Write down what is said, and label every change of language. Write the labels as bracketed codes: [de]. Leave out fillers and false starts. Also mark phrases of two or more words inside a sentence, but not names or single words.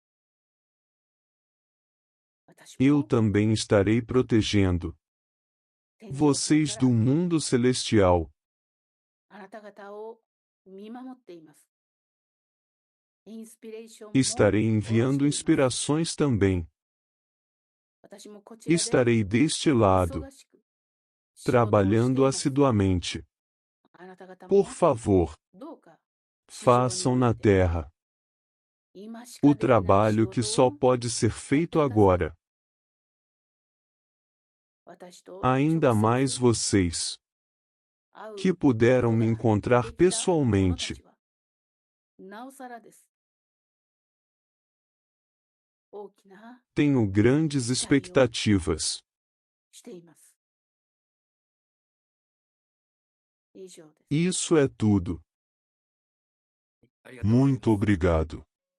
[pt] Eu também estarei protegendo Vocês do mundo celestial. [ja] あなた方を見守っています。インスピレーションも [pt] Estarei [ja] 下ろして [pt] enviando [ja] います。 [pt] inspirações também. [ja] 私もこちらで [pt] Estarei deste lado, [ja] 忙しく仕事をしてい [pt] trabalhando [ja] ます。 [pt] assiduamente. [ja] あなた方も [pt] Por favor, [ja] どうか地上 [pt] façam [ja] に [pt] na [ja] おいて [pt] terra [ja] 今しか [pt] o [ja] できない仕 [pt] trabalho que [ja] 事 [pt] só [ja] を [pt] pode ser feito agora. [ja] 私と [pt] Ainda [ja] 直 [pt] mais [ja] 接 [pt] vocês, [ja] 会う [pt] que puderam [ja] こと [pt] me [ja] が [pt] encontrar [ja] できた者た [pt] pessoalmente. [ja] ちはなおさらです。大きな [pt] Tenho grandes expectativas. [ja] しています。以上です。 [pt] Isso é tudo. [ja] ありがとうございます。 [pt] Muito obrigado.